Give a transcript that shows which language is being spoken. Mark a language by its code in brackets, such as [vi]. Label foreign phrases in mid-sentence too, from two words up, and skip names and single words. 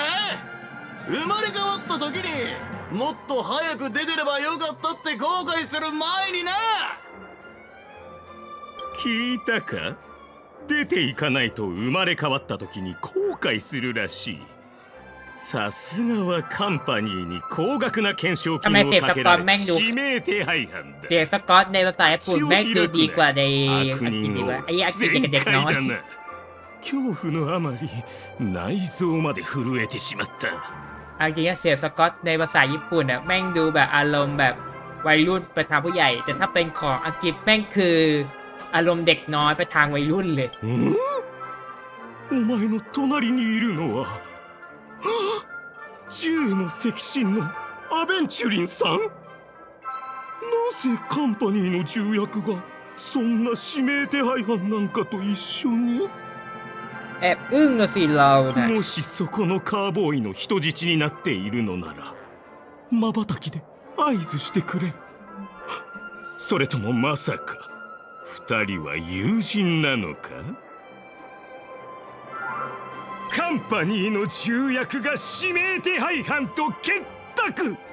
[ja] 生まれ変わった時にもっと早く出てればよかったって後悔する前にな。聞いたか？出ていかないと生まれ変わった時に後悔するらしい。さすがはカンパニーに高額な懸賞金をかけられ指名手配犯だ。 [th] เสียงสกอตในภาษาญี่ปุ่นแม่งดูดีกว่าในอังกฤษดีกว่าไอ้อังกฤษกับเด็กน้อย [ja] 恐怖のあまり内臓まで震えてしまった。 [th] เอาจริงๆเสียงสกอตในภาษาญี่ปุ่นอ่ะแม่งดูแบบอารมณ์แบบวัยรุ่นไปทางผู้ใหญ่แต่ถ้าเป็นของอังกฤษแม่งคืออารมณ์เด็กน้อยไปทางวัยรุ่นเลย [ja] お前の隣にいるのは銃の赤心のアベンチュリンさん。なぜカンパニーの重役がそんな指名手配犯なんかと一緒に。 [th] แอบอึ้งละสิเรานะ [ja] もしそこのカーボーイの人質になっているのなら瞬きで合図してくれ。それともまさか二人は友人なのか。カンパニーの重役が指名手配犯と結託。